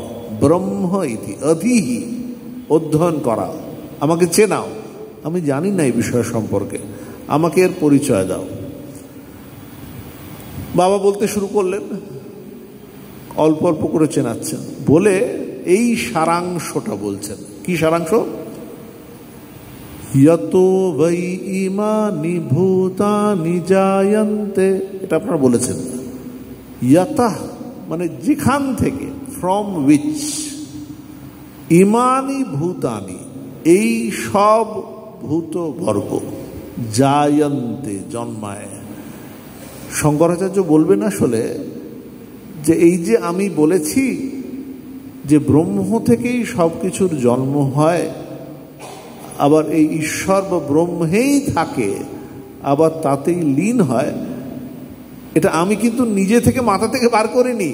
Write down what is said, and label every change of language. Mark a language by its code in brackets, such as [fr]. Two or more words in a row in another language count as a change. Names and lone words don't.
[bn] ব্রহ্ম ইতি, অধীঃ, অধ্যয়ন করা, আমাকে চেনাও, আমি জানি না এই বিষয় সম্পর্কে, আমাকে এর পরিচয় দাও। বাবা বলতে শুরু করলেন, অল্প অল্প করে চেনাচ্ছেন, বলে এই সারাংশটা বলছেন। কি সারাংশ? [sa] यतो वै इमानि भूतानि जायन्ते, [bn] এটা আপনারা বলেছেন। यतः মানে যেখান থেকে, [en] from which, [sa] ইমানি ভূতানি [bn] এই সব ভূত বর্গ, জায়ন্তে জন্মায়। শঙ্করাচার্য বলবেন আসলে যে এই যে আমি বলেছি যে ব্রহ্ম থেকেই সব কিছুর জন্ম হয়, আবার এই ঈশ্বর বা ব্রহ্মেই থাকে, আবার তাতেই লীন হয়, এটা আমি কিন্তু নিজে থেকে মাথা থেকে বার করিনি।